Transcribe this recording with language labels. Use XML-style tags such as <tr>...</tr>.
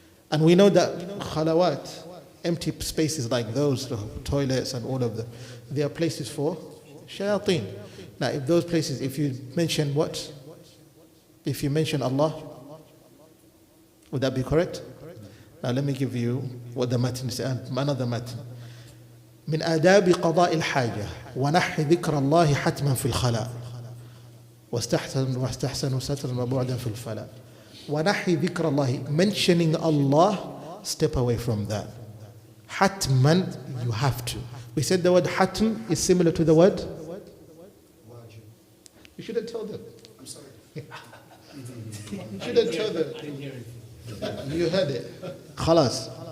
<en>And we know that khalawat, empty spaces like those, the toilets and all of them, they are places for shayateen. Now, if those places, if you mention what? If you mention Allah, would that be correct? Now, let me give you what the matin is, another matin.</en> <ar>من آداب قضاء الحاجة ونحي ذكر الله حتما في الخلاء واستحسن سترا وبعدا في الفلاء. ونحي ذكر الله,</ar> <en>mentioning Allah, step away from that. Hatman, you have to. We said the word hatm is similar to the word. You shouldn't tell them. I'm sorry. You shouldn't tell them. You heard it. Khalas.</en>